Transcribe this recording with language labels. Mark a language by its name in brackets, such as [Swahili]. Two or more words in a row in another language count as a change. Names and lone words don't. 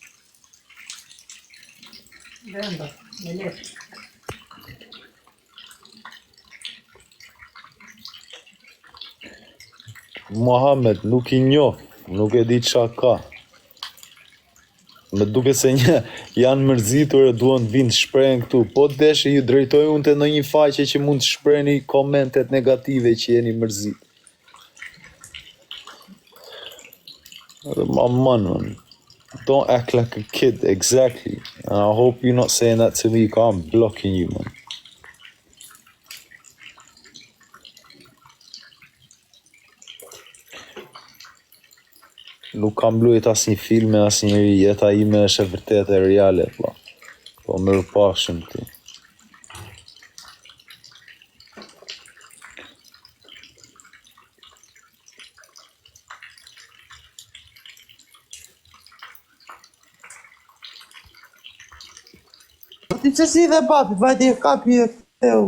[Albanian] Mohamed nuk i njoh, nuk e di qa ka. Me duke se janë mërzitur e duan të vinë të shprehen këtu. Po të deshe ju drejtoj unë të ndonjë faqe që mund të shprehni komentet negative që jeni mërzit. Man. [English] Don't act like a kid, exactly. And I hope you're not saying that to me, because I'm blocking you, man. [Albanian] Nuk kam luajt as një filme, as njëri, jeta ime është e vërtet e reale, po. Po mirë pashëm ti. Ti që si dhe papi, vajti e kapi e këteu.